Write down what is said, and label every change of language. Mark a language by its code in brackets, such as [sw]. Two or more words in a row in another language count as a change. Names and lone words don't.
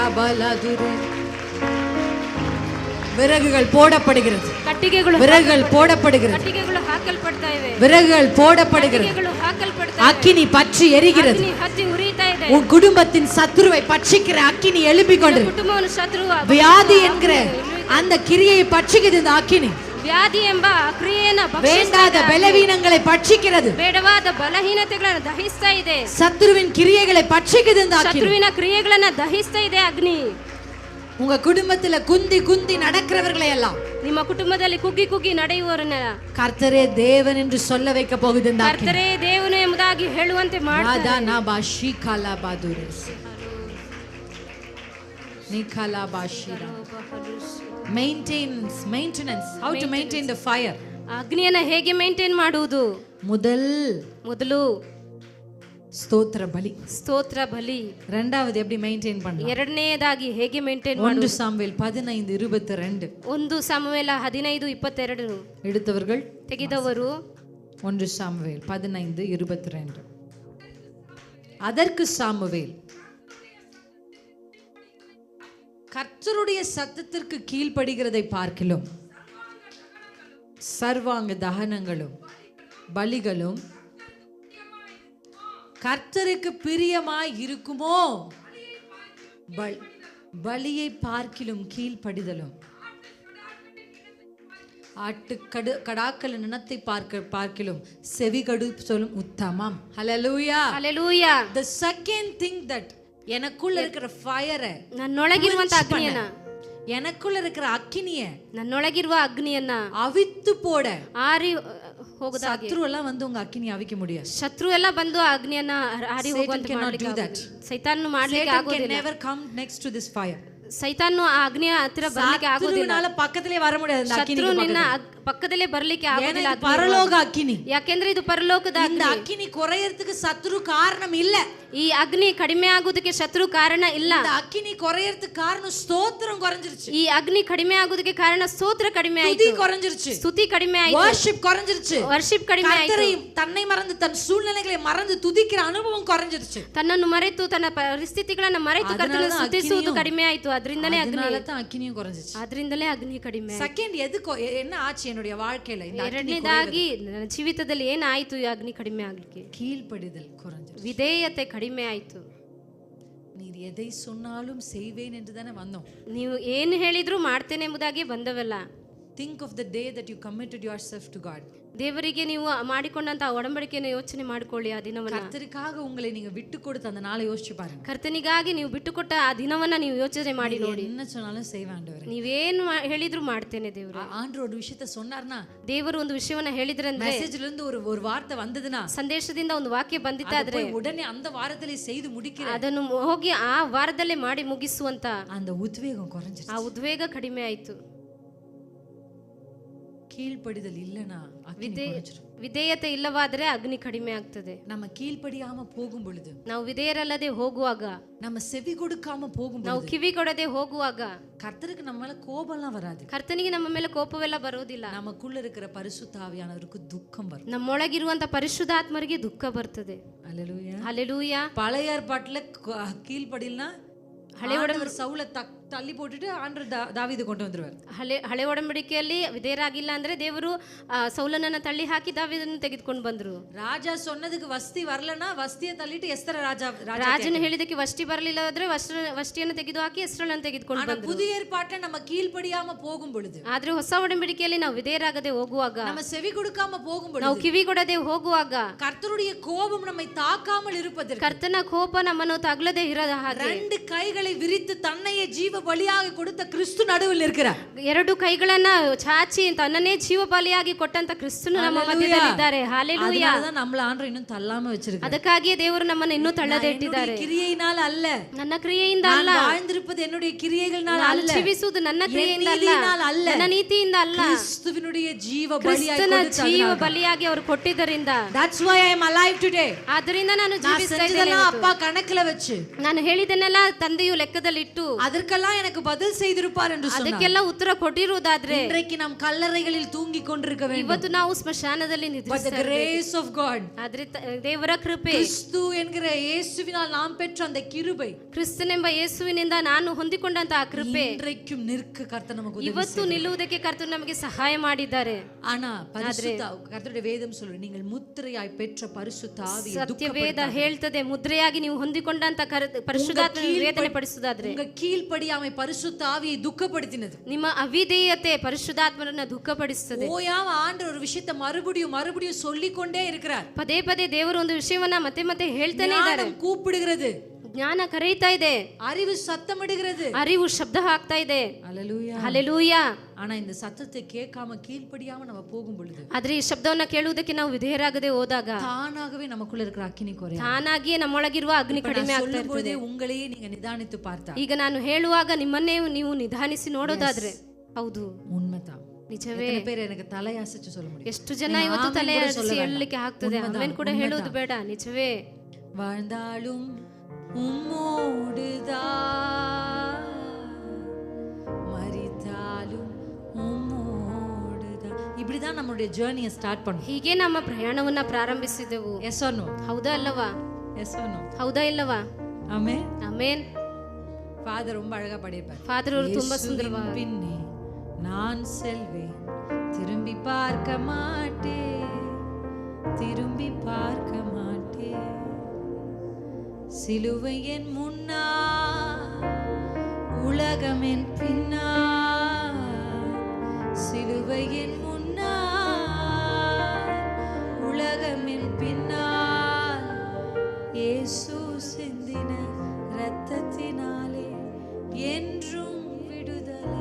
[ta] கலதுரு. விறகுகள் போடப்படுகிறது, [kn] ಕಟ್ಟಿಗೆಗಳು [ta] விறகுகள் போடப்படுகிறது, [kn] ಕಟ್ಟಿಗೆಗಳು ಹಾಕಲ್ಪಡ್ತಾ ಇವೆ, [ta] விறகுகள் போடப்படுகிறது, [kn] ಕಟ್ಟಿಗೆಗಳು ಹಾಕಲ್ಪಡ್ತಾ [ta] அக்கினி பற்றி எரிகிறது. [kn] ಇವೆ, ಹತ್ತಿ ಉರಿತಾ ಇದೆ. [ta] உன் குடும்பத்தின் சத்துருவை பட்சிக்கிற அக்கினி எழுப்பிக் கொண்டு [kn] ಕುಟುಂಬವನ್ನು ಶತ್ರು [ta] வியாதி என்கிற அந்த கிரியையை பட்சிக்குது இந்த அக்கினி. [kn] ವ್ಯಾಧಿ ಎಂಬ ಕ್ರಿಯೆಯನ್ನು [ta] வேண்டாத பலவீனங்களை பட்சிக்கிறது, [kn] ಬೇಡವಾದ ಬಲಹೀನತೆಗಳನ್ನು ದಹಿಸ್ತಾ ಇದೆ. [ta] சத்துருவின் கிரியைகளை பட்சிக்குது இந்த அக்கினி. [kn] ಶತ್ರುವಿನ ಕ್ರಿಯೆಗಳನ್ನ ದಹಿಸ್ತಾ ಇದೆ ಅಗ್ನಿ. [ta] உங்க குடும்பத்துல குந்தி குந்தி நடக்கிறவர்களை எல்லாம் [kn] ನಿಮ್ಮ ಕುಟುಂಬದಲ್ಲಿ ಕುಗ್ಗಿ ಕುಗ್ಗಿ ನಡೆಯುವವರನ್ನೆಲ್ಲ [ta] கர்த்தரே தேவன் என்று சொல்ல வைக்க போகுது இந்த அக்கினி. [kn] ಕರ್ತರೇ ದೇವನು ಎಂಬುದಾಗಿ ಹೇಳುವಂತೆ ಮಾಡ್ತಾರೆ. ராதா பாஷி காலா பாதுரஸ் நிகாலா பாஷிரா. [en] Maintenance, how to maintain the fire. [kn] ಅಗ್ನಿಯನ್ನ ಹೇಗೆ ಮೇಂಟೈನ್ ಮಾಡುವುದು? முதல் ಸ್ತೋತ್ರ ಬಲಿ, ಸ್ತೋತ್ರ ಬಲಿ. [ta] ரெண்டாவது எப்படி மெயின்டைன் பண்ணலாம்? [kn] ಎರಡನೆಯದಾಗಿ ಹೇಗೆ ಮೇಂಟೈನ್ 1 ಮಾಡುವುದು? [ta] சாமுவேல் 15:22. [kn] 1 ಸಾಮುವೇಲ 15:22 [ta] எடுத்தவர்கள் [kn] ತೆಗೆದವರು [ta] 1 சாமுவேல் 15:22. அதற்கு சாமுவேல், கர்த்தருடைய சத்தத்திற்கு கீழ்ப்படுகிறதை பார்க்கிலும் சர்வாங்க தகனங்களும் பலிகளும் கர்த்தருக்கு பிரியமாய் இருக்குமோ? பலியை பார்க்கிலும் கீழ்ப்படிதலும் கடாக்கள் நினத்தை பார்க்கிலும் செவிகடு சொல்லும் உத்தமம். ஹல்லேலூயா, ஹல்லேலூயா. [en] the second thing that [ta] எனக்குள்ள இருக்கிற ஃபயரை, [kn] ನನ್ನೊಳಗಿರುವಂತ ಅಗ್ನಿಯನ್ನ, [ta] எனக்குள்ள இருக்கிற அக்கினிய, [kn] ನನ್ನೊಳಗಿರುವ ಅಗ್ನಿಯನ್ನ [ta] அவித்து போட [kn] ಆರಿ ಹೋಗದ [ta] சத்ரு எல்லாம் வந்து உங்க அக்கினி அவிக்க முடியாது. [kn] ಶತ್ರು ಎಲ್ಲ ಬಂದು ಅಗ್ನಿಯನ್ನ ಆರಿ ಹೋಗುವಂತೆ ಮಾಡಲಿಕ್ಕೆ ಸೈತಾನ್ ಮಾಡ್ಲಿಕ್ಕೆ ಆಗೋದಿಲ್ಲ. [en] never come next to this fire. [kn] ಸೈತಾನು ಆ ಅಗ್ನಿಯ ಹತ್ತಿರ ಬರ್ಲಿಕ್ಕೆ ಆಗೋದಿಲ್ಲ. [ta] ಪಕ್ಕದಲ್ಲೇ ವರ முடியாது அந்த அக்கினி. [kn] ಶತ್ರು ನಿನ್ನ ಪಕ್ಕದಲ್ಲೇ ಬರ್ಲಿಕ್ಕೆ ಆಗೋದಿಲ್ಲ. ಪರಲೋಕ ಅಗ್ನಿ. ಯಾಕೆಂದ್ರೆ ಇದು ಪರಲೋಕದ ಅಗ್ನಿ. [ta] இந்த அக்கினி குறையறதுக்கு சத்ரு காரணம் இல்ல. [kn] ಈ ಅಗ್ನಿ ಕಡಿಮೆ ಆಗೋದಕ್ಕೆ ಶತ್ರು ಕಾರಣ ಇಲ್ಲ. [ta] இந்த அக்கினி குறையறதுக்கு காரணம் ஸ்தோத்திரம் குறைஞ்சிருச்சு. [kn] ಈ ಅಗ್ನಿ ಕಡಿಮೆ ಆಗೋದಕ್ಕೆ ಕಾರಣ ಸ್ತೋತ್ರ ಕಡಿಮೆ ಆಯ್ತು, [ta] ಸ್ತುತಿ குறைஞ்சிருச்சு, [kn] ಸ್ತುತಿ ಕಡಿಮೆ ಆಯ್ತು, [ta] worship குறைஞ்சிருச்சு, [kn] ವರ್ಷಿಪ್ ಕಡಿಮೆ ಆಯ್ತು, [ta] தன்னை மறந்து தன் சூழ்நிலைகளை மறந்து துதிக்கிற அனுபவம் குறைஞ்சிருச்சு. [kn] ತನ್ನನ್ನು ಮರೆತು ತನ್ನ ಪರಿಸ್ಥಿತಿಗಳನ್ನ ಮರೆತು ಕರ್ತನನ್ನು ಸ್ತುತಿಸುವುದು ಕಡಿಮೆ ಆಯ್ತು. ಅದರಿಂದಲೇ [ta] அக்கினியும் குறைஞ்சிருச்சு. [kn] ಅದರಿಂದಲೇ ಅಗ್ನಿ ಕಡಿಮೆ. [ta] செகண்ட் எதுக்கு என்ன ஆச்சு என்னுடைய வாழ்க்கையில இந்த அக்கினி? [kn] ಎರಡನೇದಾಗಿ ನನ್ನ ಜೀವಿತದಲ್ಲಿ ಏನಾಯ್ತು ಈ ಅಗ್ನಿ ಕಡಿಮೆ ಆಗ್ಲಿಕ್ಕೆ? [ta] கீழ்ப்படிதல் குறைஞ்சிருச்சு. [kn] ವಿಧೇಯತೆ ಕಡಿಮೆ ಆಯ್ತು. [ta] நீர் எதை சொன்னாலும் செய்வேன் என்று தானே வந்தோம். [kn] ನೀವು ಏನು ಹೇಳಿದ್ರು ಮಾಡ್ತೇನೆ ಎಂಬುದಾಗಿ ಬಂದವಲ್ಲ. [en] Think of the day that you committed yourself to God. [kn] ದೇವರಿಗೆ ನೀವು ಮಾಡಿಕೊಂಡಂತ ಒಡಂಬಡಿಕೆಯನ್ನು ಯೋಚನೆ ಮಾಡಿಕೊಳ್ಳಿ. ಆ ದಿನವನ್ನ, [ta] கர்த்தருக்காக உங்களை நீங்க விட்டு கொடுத்த அந்த நாளை யோசிச்சு பாருங்க. [kn] ಕರ್ತನಿಗಾಗಿ ನೀವು ಬಿಟ್ಟುಕೊಟ್ಟ ಆ ದಿನವನ್ನ ನೀವು ಯೋಚನೆ ಮಾಡಿ ನೋಡಿ. [ta] என்ன சொன்னாலும் செய்வேன் ஆண்டவரே. [kn] ನೀವೇನು ಹೇಳಿದ್ರು ಮಾಡ್ತೇನೆ ದೇವರು. [ta] ஆண்டவர் ஒரு விஷயத்தை சொன்னார்னா, [kn] ದೇವರು ಒಂದು ವಿಷಯವನ್ನ ಹೇಳಿದ್ರಂದ್ರೆ, [ta] மெசேஜ்ல இருந்து ஒரு வார்த்தை வந்ததுனா, [kn] ಸಂದೇಶದಿಂದ ಒಂದು ವಾಕ್ಯ ಬಂದಿತ್ತಾದ್ರೆ [ta] உடனே அந்த வாரத்திலே செய்து முடிக்கிற, [kn] ಅದನ್ನು ಹೋಗಿ ಆ ವಾರದಲ್ಲೇ ಮಾಡಿ ಮುಗಿಸುವಂತ [ta] அந்த உத்வேகம் குறைஞ்சிருச்சு. [kn] ಆ ಉದ್ವೇಗ ಕಡಿಮೆ ಆಯ್ತು. [ta] கீழ்ப்படிதல் இல்லனா [kn] ವಿಧೇಯತೆ ಇಲ್ಲವಾದ್ರೆ ಅಗ್ನಿ ಕಡಿಮೆ ಆಗ್ತದೆ. [ta] நம்ம கீழ்ப்படியாம போகும் பொழுது, [kn] ನಾವು ವಿಧೇಯರಲ್ಲದೆ ಹೋಗುವಾಗ, [ta] நம்ம செவி கொடுக்காம போகும் [kn] ನಾವು [ta] பொழுது, [kn] ಕಿವಿ ಕೊಡದೆ ಹೋಗುವಾಗ [ta] கர்த்தருக்கு நம்ம மேல கோபம்லாம் வராது. [kn] ಕರ್ತನಿಗೆ ನಮ್ಮ ಮೇಲೆ ಕೋಪವೆಲ್ಲ ಬರೋದಿಲ್ಲ. [ta] நமக்குள்ள இருக்கிற பரிசுத்த ஆவியானவருக்கு துக்கம் வரும். [kn] ನಮ್ಮೊಳಗಿರುವಂತ ಪರಿಶುದ್ಧಾತ್ಮರಿಗೆ ದುಃಖ ಬರ್ತದೆ. [ta] அல்லேலூயா, [kn] ಹಲ್ಲೆಲೂಯಾ. [ta] பழைய ஏற்பாட்டுல கீழ்ப்படில்னா [kn] ಹಳೆ ಒಡಂಬಡಿಕೆ ಸೌಲ ತಳ್ಳಿ [ta] போட்டுட்டு ஆண்டவர் தாவீது கொண்டு வந்துருவார். [kn] ಹಳೆ ಒಡಂಬಡಿಕೆಯಲ್ಲಿ ವಿಧೇಯರಾಗಿಲ್ಲ ಅಂದ್ರೆ ದೇವರು ಸೌಲನನ್ನ ತಳ್ಳಿ ಹಾಕಿ ದಾವೀದನ್ನು ತೆಗೆದುಕೊಂಡು ಬಂದ್ರು. [ta] ರಾಜ சொன்னதுக்கு வஸ்தி வரலனா வஸ்தியை தள்ளிட்டு ಎಸ್ತர [kn] ರಾಜನು ಹೇಳಿದಕ್ಕೆ ವಷ್ಟಿ ಬರಲಿಲ್ಲ ಅಂದ್ರೆ ವಷ್ಟಿಯನ್ನು ತೆಗೆದು ಹಾಕಿ ಎಸ್ತರಳನ್ನು ತೆಗೆದುಕೊಂಡು ಬಂದ್ರು. [ta] புதிய ஏற்பாட்டுல நம்ம கீழ்ப்படியாம போகும் பொழுது, [kn] ಆದ್ರೆ ಹೊಸ ಒಡಂಬಡಿಕೆಯಲ್ಲಿ ನಾವು ವಿಧೇಯರಾಗದೆ ಹೋಗುವಾಗ, [ta] நம்ம செவி கொடுக்காம போகும் பொழுது, [kn] ನಾವು ಕಿವಿ ಕೊಡದೆ ಹೋಗುವಾಗ, [ta] கர்த்தருடைய கோபம் நம்மை தாக்காமல் இருப்பதற்கு, [kn] ಕರ್ತನ ಕೋಪ ನಮ್ಮನ್ನು ತಗಲದೆ ಇರದ ಹಾಗೆ, [ta] ரெண்டு கைகளை விரித்து தன்னையே ஜீவ பலியாக கொடுத்த கிறிஸ்து நடுவில் இருக்கிறார். [kn] ಎರಡು ಕೈಗಳನ್ನ ಚಾಚಿ ತನ್ನನ್ನೇ ಜೀವ ಬಲಿಯಾಗಿ ಕೊಟ್ಟಂತ ಕ್ರಿಸ್ತನು ನಮ್ಮ ಮಧ್ಯದಲ್ಲಿ ಇದ್ದಾರೆ. ಹಲ್ಲೆಲೂಯಾ. [ta] ಅದನ್ನ நம்மள ஆண்டவர் இன்னும் தள்ளாம வச்சிருக்கார். [kn] ಅದಕ್ಕಾಗಿಯೇ ದೇವರು ನಮ್ಮನ್ನು ಇನ್ನೂ ತಳ್ಳದೆ ಇಟ್ಟಿದ್ದಾರೆ. [ta] கிரியையினால அல்ல, [kn] ನನ್ನ ಕ್ರಿಯೆಯಿಂದ ಅಲ್ಲ, [ta] நான் வாழ்ந்திருப்பது என்னுடைய கிரியைகளினால அல்ல, [kn] ಜೀವಿಸುವುದು ನನ್ನ ಕ್ರಿಯೆಯಿಂದ ಅಲ್ಲ, ನನ್ನ ನೀತಿಯಿಂದ ಅಲ್ಲ, [ta] கிறிஸ்துவினுடைய ஜீவ [kn] ಕ್ರಿಸ್ತನ ಜೀವ ಬಲಿಯಾಗಿ ಅವರು ಕೊಟ್ಟಿದ್ದರಿಂದ. [en] That's why I am alive today. [kn] ಆದ್ದರಿಂದ ನಾನು ಜೀವಿಸ್ತಾ ಇದ್ದೇನೆ. [ta] அப்பா கணக்குல வச்சு, [kn] ನಾನು ಹೇಳಿದನ್ನೆಲ್ಲ ತಂದೆಯು ಲೆಕ್ಕದಲ್ಲಿಟ್ಟು, [ta] ಅದಕ್ಕೆಲ್ಲ எல்லாம் எனக்கு பதில் செய்திருப்பார் என்று சொன்னார். [kn] ಅದಕ್ಕೆಲ್ಲ ಉತ್ತರ ಕೊಟ್ಟಿರುವುದಾದ್ರೆ [ta] இன்றைக்கு நாம் கல்லறைகளில் தூங்கிக் கொண்டிருக்க வேண்டும். [kn] ಇವತ್ತು ನಾವು ಸ್ಮಶಾನದಲ್ಲಿ [en] But the [kn] ನಿದ್ರಿಸ್ತಾ [en] grace of God, [kn] ಆದ್ರೆ ದೇವರ ಕೃಪೆ, [ta] கிறிஸ்து என்கிற இயேசுவினால் நாம் பெற்ற அந்த கிருபை [kn] ಕ್ರಿಸ್ತನೆಂಬ ಯೇಸುವಿನಿಂದ ನಾನು ಹೊಂದಿಕೊಂಡಂತಹ ಕೃಪೆ [ta] இன்றைக்கும் நிற்க கர்த்தர் நமக்கு உதவி [kn] ಇವತ್ತು ನಿಲ್ಲುವುದಕ್ಕೆ ಕರ್ತರು ನಮಗೆ ಸಹಾಯ ಮಾಡಿದ್ದಾರೆ. [ta] ஆனா பரிசுத்த கர்த்தருடைய வேதம் சொல்லுது, நீங்கள் முத்திரையாய் பெற்ற பரிசுத்த ஆவியை [kn] ಸತ್ಯವೇದ ಹೇಳ್ತದೆ, ಮುದ್ರೆಯಾಗಿ ನೀವು ಹೊಂದಿಕೊಂಡಂತ ಪರಿಶುದ್ಧಾತ್ಮ ವೇದನೆ ಪಡಿಸುವುದಾದ್ರೆ [ta] உங்க கீழ்ப்படியாமை பரிசுத்த ஆவியை துக்கப்படுத்தினது. [kn] ನಿಮ್ಮ ಅವಿಧೇಯತೆ ಪರಿಶುದ್ಧಾತ್ಮರನ್ನ ದುಃಖಪಡಿಸುತ್ತದೆ. [ta] ஓயாம ஆண்டவர் ஒரு விஷயத்தை மறுபடியும் மறுபடியும் சொல்லிக்கொண்டே இருக்கிறார். [kn] ಪದೇ ಪದೇ ದೇವರು ಒಂದು ವಿಷಯವನ್ನ ಮತ್ತೆ ಮತ್ತೆ ಹೇಳ್ತಾನೆ ಇದ್ದಾರೆ. [ta] ஞானம் கூப்பிடுகிறது, [kn] ಜ್ಞಾನ ಕರೆಯುತ್ತಾ ಇದೆ, [ta] அறிவு சத்தமிடுகிறது, [kn] ಅರಿವು ಶಬ್ದ ಹಾಕ್ತಾ ಇದೆ. [ta] அல்லேலூயா. [kn] ಹಲ್ಲೆಲೂಯಾ. [ta] ஆனா இந்த சத்தத்தை கேட்காம கீழ்ப்படியாம நம்ம போகும் பொழுது [kn] ಆದ್ರೆ ಈ ಶಬ್ದವನ್ನ ಕೇಳುವುದಕ್ಕೆ ನಾವು ವಿಧೇಯರಾಗದೆ ಹೋದಾಗ [ta] தானாகவே நமக்குள்ள இருக்கிற அக்கினி குறையும். [kn] ತಾನಾಗಿಯೇ ನಮ್ಮೊಳಗಿರುವ ಅಗ್ನಿ ಕಡಿಮೆ ಆಗ್ತಾ [ta] சொல்லும் [kn] ಇರ್ತದೆ. [ta] பொழுதே உங்களையே நீங்க நிதானித்து பார்த்தா [kn] ಈಗ ನಾನು ಹೇಳುವಾಗ ನಿಮ್ಮನ್ನೇ ನೀವು ನಿಧಾನಿಸಿ ನೋಡೋದಾದ್ರೆ ಹೌದು, [ta] உண்மைதான். [kn] ನಿಜವೇ. [ta] எத்தனை பேர் எனக்கு தலையாசிச்சு சொல்ல முடியும்? [kn] ಎಷ್ಟು ಜನ ಇವತ್ತು ತಲೆ ಆಡಿಸಿ ಹೇಳಲಿಕ್ಕೆ ಆಗ್ತದೆ. ಅವೇನ್ ಕೂಡ ಹೇಳೋದು ಬೇಡ, ನಿಜವೇ. [ta] வாழ்ந்தாலும் உம்மோடுதான், மரித்தாலும் உம்மோடுதான். இப்படிதான் நம்மளுடைய [en] journeyஐ start [ta] பண்ணும். [kn] ಹೀಗೆ ನಮ್ಮ ಪ್ರಯಾಣವನ್ನ ಪ್ರಾರಂಭಿಸಿದೆವು. [en] yes or no? [kn] ಹೌದಾ ಅಲ್ಲವಾ? [en] yes or no? [kn] ಹೌದಾ ಇಲ್ಲವಾ? [ta] ஆமென். [kn] ಆಮೇನ್. [ta] ஃபாதர் ரொம்ப அழகா பாடியிருப்பார். [kn] ಫಾದರ್ ಅವರು ತುಂಬಾ ಸುಂದರವಾಗಿ, [ta] பின்னே நான் செல்வேன், திரும்பி பார்க்க மாட்டேன், திரும்பி பார்க்க மாட்டேன், சிலுவை என் முன்னால், உலகம் என் பின்னால், சிலுவை என் முன்னால், உலகம் என் பின்னால், இயேசு சிந்தின இரத்தத்தினாலே என்றும் விடுதலை.